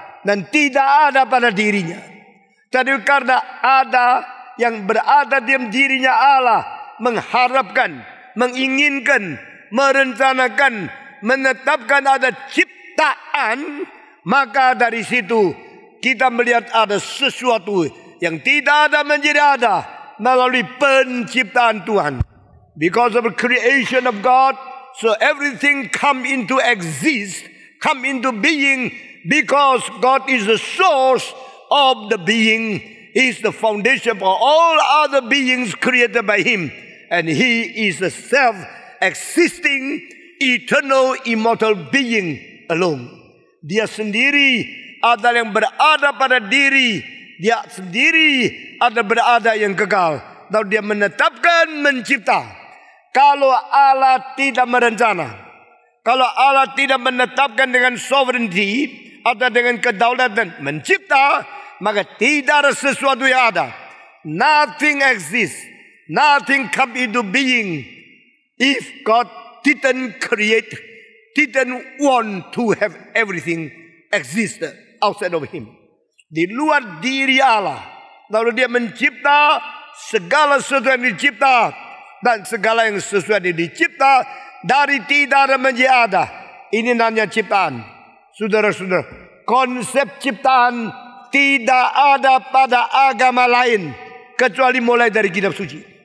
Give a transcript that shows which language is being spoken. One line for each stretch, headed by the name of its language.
Indonesian: dan tidak ada pada dirinya. Tapi karena ada yang berada di dirinya Allah, mengharapkan, menginginkan, merencanakan, menetapkan ada ciptaan, maka dari situ kita melihat ada sesuatu yang tidak ada menjadi ada melalui penciptaan Tuhan.
English: Because of the creation of God, so everything come into exist, come into being, because God is the source of the being. He is the foundation for all other beings created by Him. And He is the self-existing, eternal, immortal being alone.
Indonesian: Dia sendiri adalah yang berada pada diri. Dia sendiri adalah berada yang kekal. Lalu dia menetapkan, mencipta. Kalau Allah tidak merencana, kalau Allah tidak menetapkan dengan sovereignty atau dengan kedaulatan mencipta, maka tidak ada sesuatu yang ada.
English: Nothing exists. Nothing come into being if God didn't create, didn't want to have everything exist outside of Him.
Indonesian: Di luar diri Allah. Lalu dia mencipta segala sesuatu yang dicipta. Dan segala yang sesuatu yang dicipta dari tidak ada menjadi ada. Ini namanya ciptaan. Saudara-saudara, konsep ciptaan tidak ada pada agama lain kecuali mulai dari kitab suci.